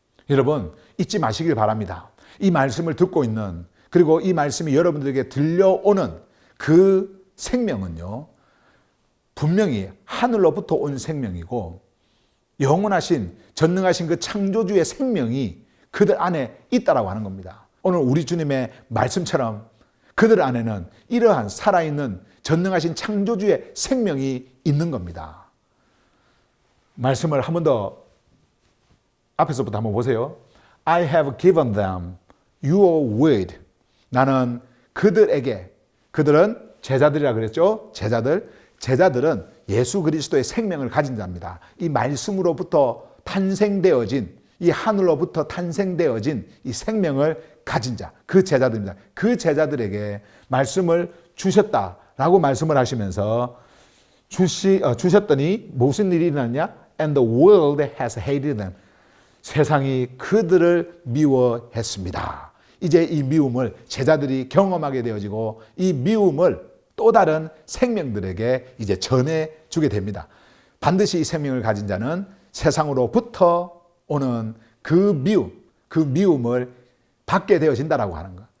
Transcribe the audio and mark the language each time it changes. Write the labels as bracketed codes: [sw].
[ko] 여러분 잊지 마시길 바랍니다. 이 말씀을 듣고 있는 그리고 이 말씀이 여러분들에게 들려오는 그 생명은요 분명히 하늘로부터 온 생명이고 영원하신 전능하신 그 창조주의 생명이 그들 안에 있다라고 하는 겁니다. 오늘 우리 주님의 말씀처럼 그들 안에는 이러한 살아있는 전능하신 창조주의 생명이 있는 겁니다. 말씀을 한 번 더 앞에서부터 한번 보세요. [en] I have given them your word. [ko] 나는 그들에게, 그들은 제자들이라 그랬죠. 제자들은 예수 그리스도의 생명을 가진 자입니다. 이 말씀으로부터 탄생되어진 이 하늘로부터 탄생되어진 이 생명을 가진 자, 그 제자들입니다. 그 제자들에게 말씀을 주셨다라고 말씀을 하시면서 주셨더니 무슨 일이 일어났냐? [en] And the world has hated them. [ko] 세상이 그들을 미워했습니다. 이제 이 미움을 제자들이 경험하게 되어지고 이 미움을 또 다른 생명들에게 이제 전해주게 됩니다. 반드시 이 생명을 가진 자는 세상으로부터 오는 그 미움을 받게 되어진다라고 하는 것.